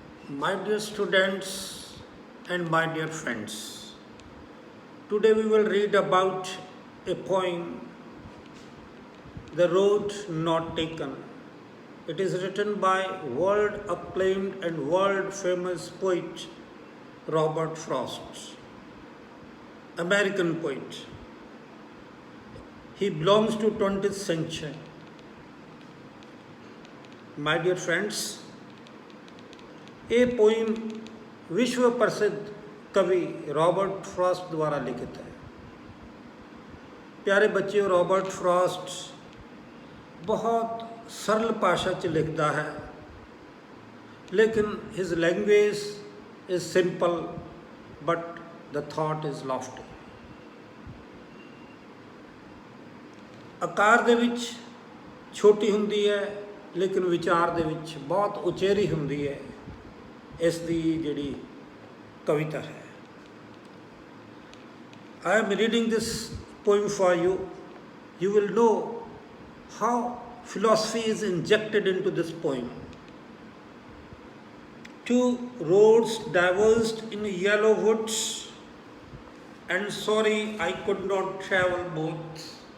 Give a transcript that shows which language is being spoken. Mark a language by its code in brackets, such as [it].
[en] My dear students and my dear friends, today we will read about a poem, The Road Not Taken. It is written by world acclaimed and world famous poet Robert Frost, American poet. He belongs to 20th century. My dear friends, [pa] ਇਹ poem ਵਿਸ਼ਵ ਪ੍ਰਸਿੱਧ ਕਵੀ Robert frost ਦੁਆਰਾ ਲਿਖਿਤ ਹੈ। ਪਿਆਰੇ ਬੱਚਿਓ, Robert frost ਬਹੁਤ ਸਰਲ ਭਾਸ਼ਾ 'ਚ ਲਿਖਦਾ ਹੈ, ਲੇਕਿਨ [en] His language is simple but the thought is lofty. [pa] ਆਕਾਰ ਦੇ ਵਿੱਚ ਛੋਟੀ ਹੁੰਦੀ ਹੈ, ਲੇਕਿਨ ਵਿਚਾਰ ਦੇ ਵਿੱਚ ਬਹੁਤ ਉਚੇਰੀ ਹੁੰਦੀ ਹੈ। ਇਸ ਦੀ ਜਿਹੜੀ ਕਵਿਤਾ ਹੈ, [en] I am reading this poem for you. You will know how philosophy is injected into this poem. Two roads diverged in yellow woods, and sorry I could not travel both.